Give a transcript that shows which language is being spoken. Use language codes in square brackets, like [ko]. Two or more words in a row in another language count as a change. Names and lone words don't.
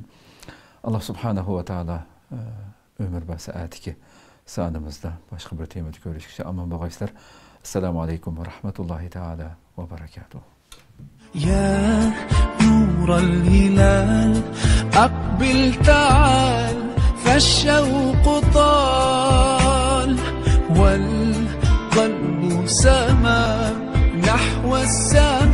[uz] Alloh [ar] سبحانه وتعالى [uz] umr va saatiki sonimizda boshqa bir temada ko'rishguncha omon bo'linglar. [ar] السلام عليكم ورحمة الله تعالى وبركاته. يا نور الهلال أقبل تعال فالشوق طال والقلب سما نحو السماء